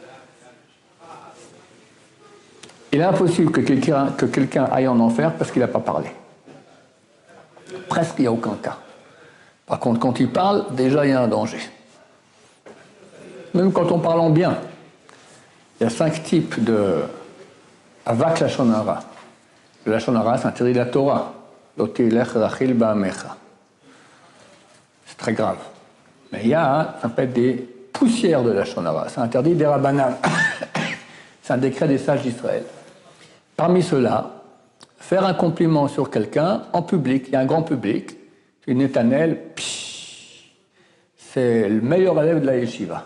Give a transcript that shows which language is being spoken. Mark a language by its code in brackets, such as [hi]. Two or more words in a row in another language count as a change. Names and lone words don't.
[fr] Il est impossible que quelqu'un aille en enfer parce qu'il n'a pas parlé. Presque il n'y a aucun cas. Par contre, quand il parle, déjà il y a un danger. Même quand on parle en bien, il y a 5 types de [he] אבק לשון הרע. [fr] Le [he] לשון הרע, [fr] c'est interdit de la Torah. [he] לא תלך רכיל בעמך. [fr] C'est très grave. Mais il y a, ça peut être des poussières de [he] לשון הרע. [fr] C'est interdit des rabbanan. C'est un décret des sages d'Israël. Parmi ceux-là, faire un compliment sur quelqu'un en public, il y a un grand public, tu dis Netanel, c'est le meilleur élève de la yeshiva.